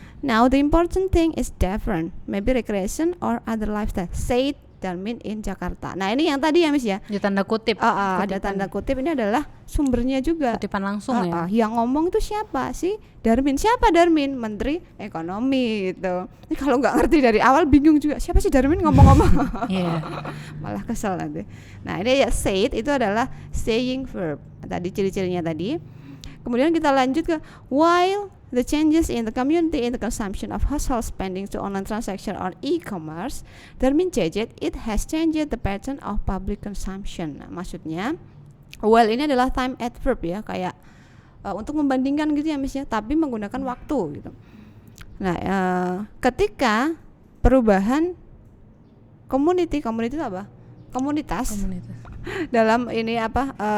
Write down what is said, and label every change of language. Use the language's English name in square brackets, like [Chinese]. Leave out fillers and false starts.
[English] Now the important thing is different, maybe recreation or other lifestyle, said Darmin in Jakarta. [Indonesian] Nah ini yang tadi ya Miss ya, di tanda kutip. Ada tanda kutip, ini adalah sumbernya juga, kutipan langsung ya. Yang ngomong itu siapa sih? Darmin. Siapa Darmin? Menteri Ekonomi gitu. Ini kalau nggak ngerti dari awal bingung juga, siapa sih Darmin ngomong-ngomong. Malah kesel nanti. Nah ini ya, said itu adalah saying verb. Tadi ciri-cirinya tadi. Kemudian kita lanjut ke [English] while the changes in the community in the consumption of household spending to online transaction or e-commerce, Darmin judged it has changed the pattern of public consumption. [Indonesian] Nah, maksudnya, while ini adalah time adverb ya, kayak untuk membandingkan gitu ya Miss ya, tapi menggunakan waktu gitu. Nah, ketika perubahan community itu apa? Komunitas. Dalam ini apa?